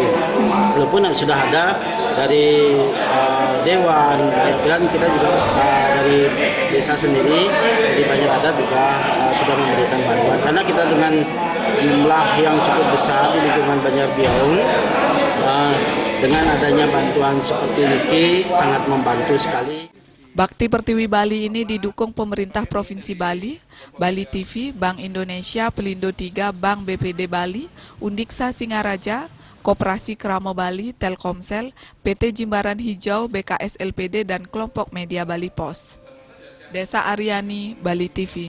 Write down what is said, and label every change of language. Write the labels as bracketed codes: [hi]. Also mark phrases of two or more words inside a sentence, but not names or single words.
[id] Walaupun sudah ada dari Dewan, dan kita juga dari desa sendiri, dari banyak adat juga sudah memberikan bantuan. Karena kita dengan jumlah yang cukup besar di lingkungan Banjar Biaung, dengan adanya bantuan seperti ini sangat membantu sekali. Bakti Pertiwi Bali ini didukung pemerintah Provinsi Bali, Bali TV, Bank Indonesia, Pelindo 3, Bank BPD Bali, Undiksa Singaraja, Koperasi Kramo Bali, Telkomsel, PT Jimbaran Hijau, BKS LPD, dan kelompok media Bali Pos. Desa Aryani, Bali TV.